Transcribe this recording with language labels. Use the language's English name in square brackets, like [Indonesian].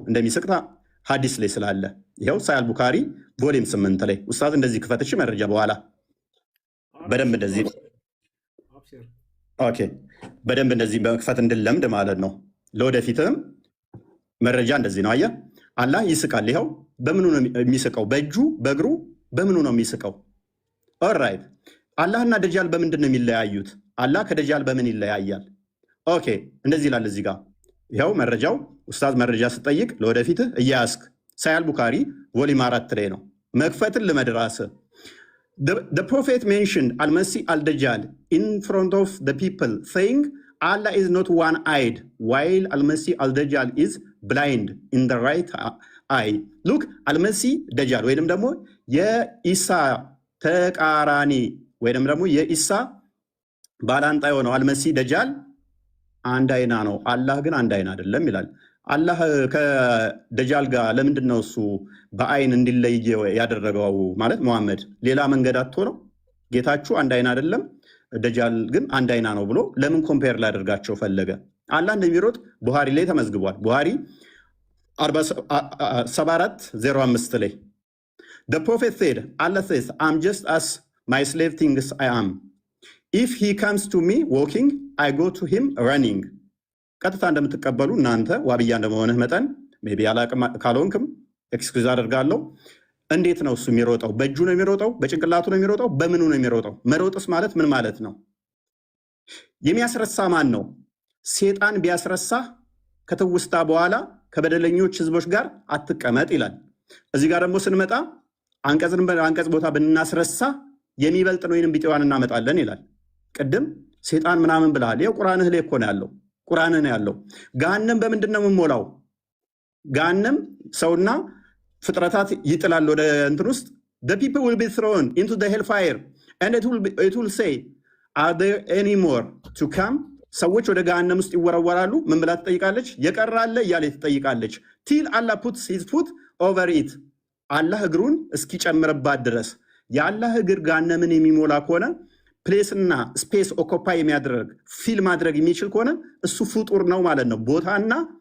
[Amharic] እንደሚስቅታ ሀዲስ ላይ ስላለ ይኸው ሳያል ቡካሪ ቮሊም 8 ላይ ኡስታዝ እንደዚህ ክፈትሽ መረጃ በኋላ በደንብ እንደዚህ ኦኬ በደንብ እንደዚህ በክፈት እንድለምድ ማለት ነው። ለወደፊትም መረጃ እንደዚህ ነው። አየህ አላህ ይስቃል። ይኸው በምኑ ነው የሚስቀው? በእጁ በእግሩ በምኑ ነው የሚስቀው? ኦልራይት አላህና ደጃል በምንድን ነው የሚለያዩት? አላህ ከደጃል በምን ይለያያል? ኦኬ እንደዚህ ይላል እዚህ ጋር ይኸው መረጃው። ኡስታዝ መረጃ ስጠይቅ ለወደፊትህ እያያስክ ሳያል ቡካሪ ቮሊም 4 ላይ ነው መክፈትን ልመድራስ [English] The prophet mentioned Al-Masih al-Dajjal in front of the people saying Allah is not one-eyed while Al-Masih al-Dajjal is blind in the right eye. Look Al-Masih Dajjal [Amharic] ወይንም ደግሞ የኢሳ ተቃራኒ ወይንም ደግሞ የኢሳ ባላንጣ የሆነው አልመሲህ ደጃል አንድ አይና ነው፣ አላህ ግን አንድ አይና አይደለም ይላል። አላህ ከደጃል ጋር ለምንድን ነው እሱ በአይን እንዲለይ ያደረገው? ማለት መሐመድ ሌላ መንገድ አጥቶ ነው? ጌታችሁ አንድ አይና አይደለም ደጃል ግን አንድ አይና ነው ብሎ ለምን ኮምፔር ላደርጋቸው ፈለገ? አላህ እንደሚሮጥ ቡሃሪ ላይ ተመዝግቧል። [English] ቡሃሪ 74:05 ላይ The prophet said, Allah says, I'm just as my slave thinks I am. If he comes to me walking, I go to him running. [Amharic] ቀጥታ እንደምትቀበሉ እናንተ ዋብያ እንደመሆንህ መጠን ሜይ ቢ አላቅም ካልሆንክም ኤክስኩዝ አደርጋለሁ። እንዴት ነው እሱ የሚሮጠው? በእጁ ነው የሚሮጠው? በጭንቅላቱ ነው የሚሮጠው? በምኑ ነው የሚሮጠው? መሮጥስ ማለት ምን ማለት ነው? የሚያስረሳ ማን ነው? ሴጣን ቢያስረሳ ከተውስታ በኋላ ከበደለኞች ህዝቦች ጋር አትቀመጥ ይላል። እዚህ ጋር ደግሞ ስንመጣ አንቀጽ ቦታ ብናስረሳ የሚበልጥ ወይንም ቢጤዋን እናመጣለን ይላል። ቅድም ሴጣን ምናምን ብለሃል። ይኸው ቁርአንህ ላይ እኮ ነው ያለው። ቁርአንህ ነው ያለው። ገሃነም በምንድን ነው የምንሞላው? ገሃነም ሰውና ፍጥረታት ይጥላል ወደ እንትን ውስጥ [English] the people will be thrown into the hellfire and it will say are there any more to come? [Amharic] ሰዎች ወደ ገሃነም ውስጥ ይወረወራሉ። ምን ብላ ትጠይቃለች? የቀራለ እያለ ትጠይቃለች። [English] till Allah puts his foot over it [Amharic] አላህ እግሩን እስኪጨምርባት ድረስ። የአላህ እግር ገሃነምን የሚሞላ ከሆነ ፕሌስና ስፔስ ኦኮፓይ የሚያደርግ ፊል ማድረግ የሚችል ከሆነ እሱ ፍጡር ነው ማለት ነው። ቦታና